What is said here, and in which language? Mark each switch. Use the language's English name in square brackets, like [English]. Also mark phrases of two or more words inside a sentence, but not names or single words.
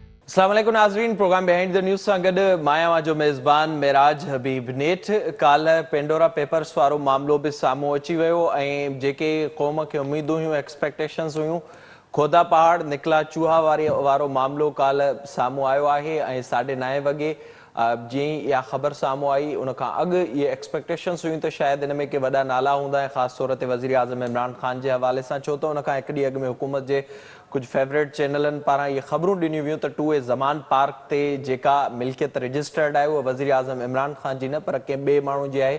[Sindhi] अस्सलाम वालेकुम नाज़रीन, प्रोग्राम बिहाइंड द न्यूज़ सां गॾु मां जो मेज़बान मेराज हबीब नेठ। काल पेंडोरा पेपर्स वारो मामलो बि साम्हूं अची वियो ऐं जेके क़ौम खे उमीदूं हुयूं, एक्सपेक्टेशन्स हुयूं, [Urdu] کھودا پہاڑ نکلا چوہا वारो मामलो काल साम्हूं [Sindhi] आयो आहे ऐं 9:30 वॻे जीअं ई इहा ख़बर साम्हूं आई उन खां अॻु इहे एक्सपेक्टेशन्स हुयूं त शायदि हिन में के वॾा नाला हूंदा ऐं ख़ासि तौर ते वज़ीर आज़म इमरान ख़ान जे हवाले सां, छो त उन खां हिकु ॾींहुं अॻु में हुकूमत जे कुझु फेवरेट चैनलनि पारां इहे ख़बरूं ॾिनियूं वियूं त 2A ज़मान पार्क ते जेका मिल्कियत रजिस्टर्ड आहे उहा वज़ीर आज़म इमरान ख़ान जी न पर कंहिं ॿिए माण्हू जी आहे।